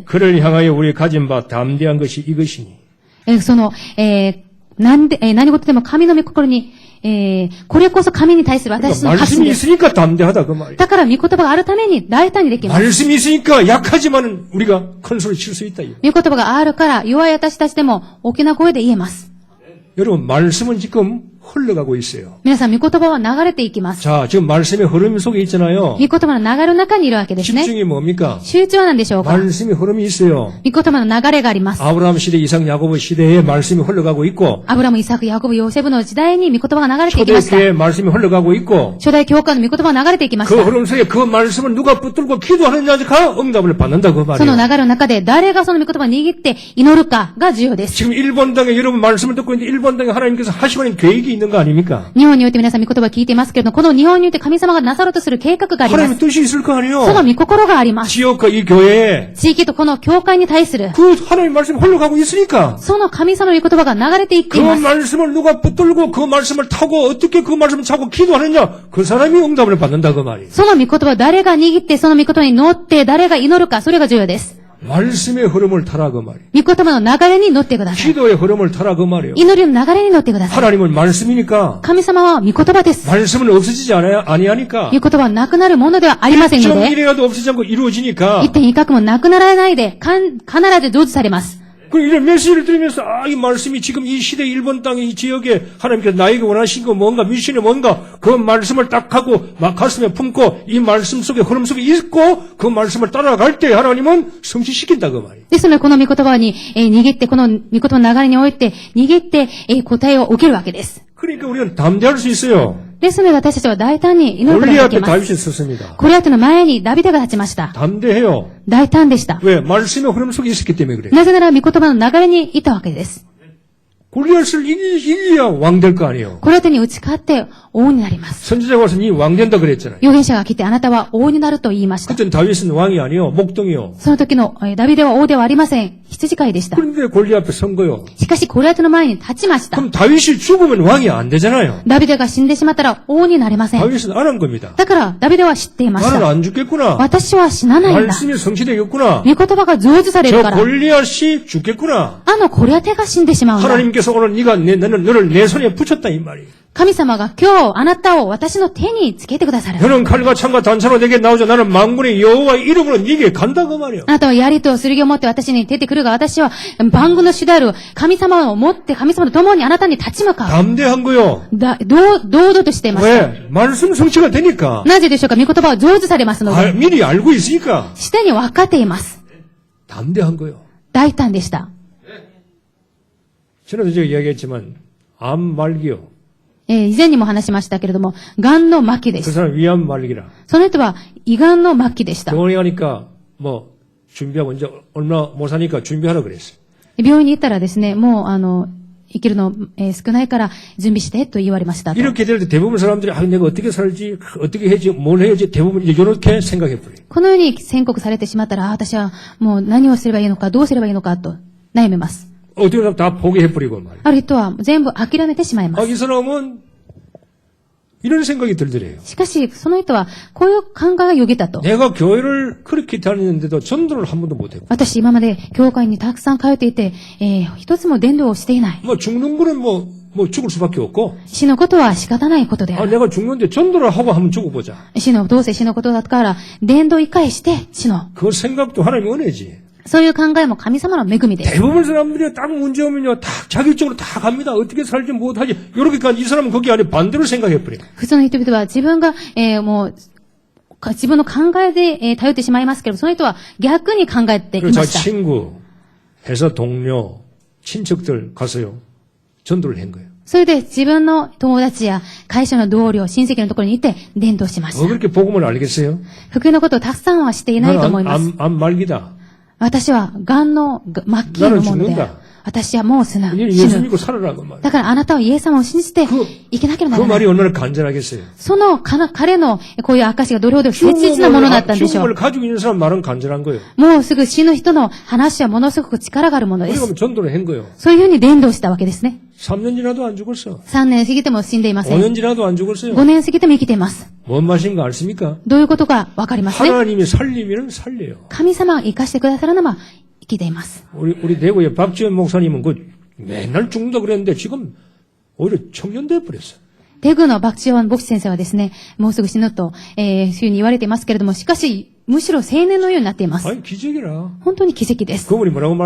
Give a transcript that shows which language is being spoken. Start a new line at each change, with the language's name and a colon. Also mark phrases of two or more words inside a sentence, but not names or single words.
Korean: 그를 향하여 우리 가진 바 담대한 것이 이것이니.
Japanese: 何事でも神の御心に、これこそ神に対する私の
Korean: 그러니까
Japanese: 発信
Korean: 말씀이
Japanese: です。
Korean: 있으니까 담대하다 그 말이에요.
Japanese: だから御言葉があるために大胆にできます。
Korean: 말씀이 있으니까 약하지만 우리가 큰 소리 칠 수 있다. 이거.
Japanese: 御言葉があるから弱い私たちでも大きな声で言えます。
Korean: 여러분 말씀은 지금 흘러가고 있어요.
Japanese: 皆さん、御言葉は流れていきます。
Korean: 자, 지금 말씀의 흐름 속에 있잖아요.
Japanese: 御言葉の流れの中にいるわけですね。
Korean: 집중이 뭡니까?
Japanese: 集中は何でしょうか。
Korean: 말씀의 흐름이 있어요.
Japanese: 御言葉の流れがあります。
Korean: 아브라함 시대, 이삭, 야고보 시대에 말씀이 흘러가고 있고
Japanese: アブラム、イサク、ヤコブ、ヨセブの時代に御言葉が流れていきました。
Korean: 초대교회에 말씀이 흘러가고 있고
Japanese: 初代教会の御言葉が流れていきまし
Korean: 그
Japanese: た。
Korean: 흐름 속에 그 말씀을 누가 붙들고 기도하느냐가 응답을 받는다 그
Japanese: その
Korean: 말이에요.
Japanese: 流れの中で誰がその御言葉を握って祈るかが重要です。
Korean: 지금 일본 땅에 여러분 말씀을 듣고 있는데 일본 땅에 하나님께서 하시는 계획이 있는 거 아닙니까?
Japanese: 日本において皆さん御言葉を聞いていますけれども、この日本において神様がなさろうとする計画がありま
Korean: 하나님의
Japanese: す。
Korean: 뜻이 있을 거
Japanese: その
Korean: 아니에요.
Japanese: 御心があります。
Korean: 지역과 이 교회에
Japanese: 地域とこの教会に対する、
Korean: 그 하나님의 말씀이 흘러가고 있으니까
Japanese: その神様の御言葉が流れていって
Korean: 그
Japanese: います。
Korean: 말씀을 누가 붙들고 그 말씀을 타고 어떻게 그 말씀을 차고 기도하느냐 그 사람이 응답을 받는다 그 말이에요.
Japanese: その御言葉を誰が握ってその御言葉に乗って誰が祈るか、それが重要です。
Korean: 말씀의 흐름을 타라 그 말이에요.
Japanese: 御言葉の流れに乗ってください。
Korean: 기도의 흐름을 타라 그 말이에요.
Japanese: 祈りの流れに乗ってください。
Korean: 하나님은 말씀이니까
Japanese: 神様は御言葉です。
Korean: 말씀은 없어지지 아니하니까
Japanese: 御言葉はなくなるものではありませんので、
Korean: 1.1이라도 없어지지 않고 이루어지니까
Japanese: 一点一角もなくならないで、必ず成就されます。
Korean: 그 이런 메시지를 들으면서 이 말씀이 지금 이 시대 일본 땅의 이 지역에 하나님께서 나에게 원하신 거 뭔가 미션이 뭔가 그 말씀을 딱 하고 막 가슴에 품고 이 말씀 속에 흐름 속에 있고 그 말씀을 따라갈 때 하나님은 성취시킨다 그 말이에요.
Japanese: ですので、この御言葉に、握って、この御言葉の流れにおいて、握って、答えを受けるわけです。
Korean: 그러니까 우리는 담대할 수 있어요.
Japanese: ですので、私たちは大胆に祈ること
Korean: 골리
Japanese: ができ
Korean: 앞에
Japanese: ます。
Korean: 다윗이 섰습니다.
Japanese: ゴリアテの前にダビデが立ちました。
Korean: 담대해요.
Japanese: 大胆でした。
Korean: 왜? 말씀의 흐름 속에 있었기 때문에 그래요.
Japanese: なぜなら、御言葉の流れにいたわけです。
Korean: 골리앗을 이겨야 왕 될 거 아니에요.
Japanese: ゴリアテに打ち勝って王になります。
Korean: 선지자가 와서 니 왕 된다 그랬잖아요.
Japanese: 預言者が来て、あなたは王になると言いました。
Korean: 그때는 다윗은 왕이 아니요 목동이요.
Japanese: その時のダビデは王ではありません。羊飼いでした。
Korean: 그런데 골리 앞에 선 거요.
Japanese: しかし、ゴリアテの前に立ちました。
Korean: 그럼 다윗이 죽으면 왕이 안 되잖아요.
Japanese: ダビデが死んでしまったら王になれません。
Korean: 다윗은 안 한 겁니다.
Japanese: だから、ダビデは知っていまし
Korean: 나는
Japanese: た。
Korean: 안 죽겠구나.
Japanese: 私は死なないんだ。
Korean: 말씀이 성취되겠구나.
Japanese: 御言葉が成就される
Korean: 저
Japanese: から。
Korean: 골리앗이 죽겠구나.
Japanese: ゴリアテが死んでしまうんだ。
Korean: 하나님께서 오늘 너를 내 손에 붙였다 이 말이에요.
Japanese: 神様が今日あなたを私の手につけてくださる。
Korean: 너는 칼과 창과 단차로 내게 나오자. 나는 만군의 여호와의 이름으로 네게 간다 그 말이에요.
Japanese: あなたは槍と剣を持って私に出てくるが、私は万軍の主である神様を持って神様と共にあなたに立ち向かう。
Korean: 담대한 거요.
Japanese: 堂々としています。
Korean: 왜? 말씀 성취가 되니까.
Japanese: なぜでしょうか。御言葉は成就されますので。
Korean: 미리 알고 있으니까.
Japanese: すでに分かっています。
Korean: 담대한 거요.
Japanese: 大胆でした。
Korean: 전에도 제가 이야기했지만 암 말기요.
Japanese: 以前にも話しましたけれども、癌の末期で
Korean: 그
Japanese: す。
Korean: 사람 위암 말기라.
Japanese: その人は胃がんの末期でした。
Korean: 병원에 가니까 뭐 준비하고 이제 얼마 못 사니까 준비하라 그랬어요.
Japanese: 病院に行ったらですね、もう生きるの、少ないから準備してと言われましたと。
Korean: 이렇게 될 때 대부분 사람들이 내가 어떻게 살지, 어떻게 해야지, 뭘 해야지 대부분 이제 이렇게 생각해 버려요.
Japanese: このように宣告されてしまったら、私はもう何をすればいいのか、どうすればいいのかと悩みます。
Korean: 어떻게 하면 다 포기해 버리고 말이에요.
Japanese: ある人は全部諦めてしまいま
Korean: 이
Japanese: す。
Korean: 사람은 이런 생각이 들더래요.
Japanese: しかし、その人はこういう考えがよぎったと。
Korean: 내가 교회를 그렇게 다니는데도 전도를 한 번도 못 해요.
Japanese: 私今まで教会にたくさん通っていて、一つも伝道をしていない。
Korean: 뭐 죽는 거는 뭐 뭐 죽을 수밖에 없고,
Japanese: 死ぬことは仕方ないことであ
Korean: 아,
Japanese: る。
Korean: 내가 죽는데 전도를 하고 한번 죽어보자.
Japanese: どうせ死ぬことだから、伝道一回して死のう。
Korean: 그 생각도 하나님의 은혜지.
Japanese: そういう考えも神様の恵みです。
Korean: 대부분 사람들이 딱 문제 오면요, 다 자기적으로 다 갑니다. 어떻게 살지 못하지. 요렇게까지 이 사람은 거기 안에 반대로 생각해버려요.
Japanese: 普通の人々は自分が、もう、自分の考えで、頼ってしまいますけど、その人は逆に考えてい
Korean: 그리고
Japanese: ま
Korean: 자
Japanese: した。
Korean: 친구, 회사 동료, 친척들 가서요, 전도를 한 거예요.
Japanese: それで自分の友達や会社の同僚、親戚のところに行って伝道しまし
Korean: 뭐
Japanese: た。
Korean: 그렇게 복음을 알겠어요?
Japanese: 福音のことをたくさんはしていないと思います。
Korean: 안 말기다.
Japanese: 私は癌の末期のものである。私はもう死
Korean: 예수
Japanese: ぬ。
Korean: 믿고 살아라 그 말.
Japanese: だからあなたはイエス様を信じて生きなければ
Korean: 그
Japanese: ならな
Korean: 말이
Japanese: い。
Korean: 얼마나 간절하겠어요.
Japanese: その彼のこういう証がどれほど切実なものだったんでしょ
Korean: 죽음을
Japanese: う。
Korean: 가지고 있는 사람 말은 간절한 거예요.
Japanese: もうすぐ死ぬ人の話はものすごく力があるもので
Korean: 우리가
Japanese: す。
Korean: 전도를 한 거예요.
Japanese: そういうふうに伝道したわけですね。
Korean: 3년 지나도 안 죽었어.
Japanese: 3 年過ぎても死んでいません。
Korean: 5년 지나도 안 죽었어요.
Japanese: 5 年過ぎても生きています。
Korean: 뭔 말인가 아십니까?
Japanese: どういうことかわかりますね。
Korean: 하나님이 살리면 살려요.
Japanese: 神様が生かしてくださるのは生きています。
Korean: 우리 대구의 박지원 목사님은 그 맨날 죽는다 그랬는데 지금 오히려 청년돼 버렸어.
Japanese: テグのバクチオン牧師先生はですね、もうすぐ死ぬと、いうふうに言われていますけれども、しかし、むしろ青年のようになっています。
Korean: 아니 기적이라.
Japanese: 本当に奇跡です。
Korean: 그분이 뭐라고
Japanese: そ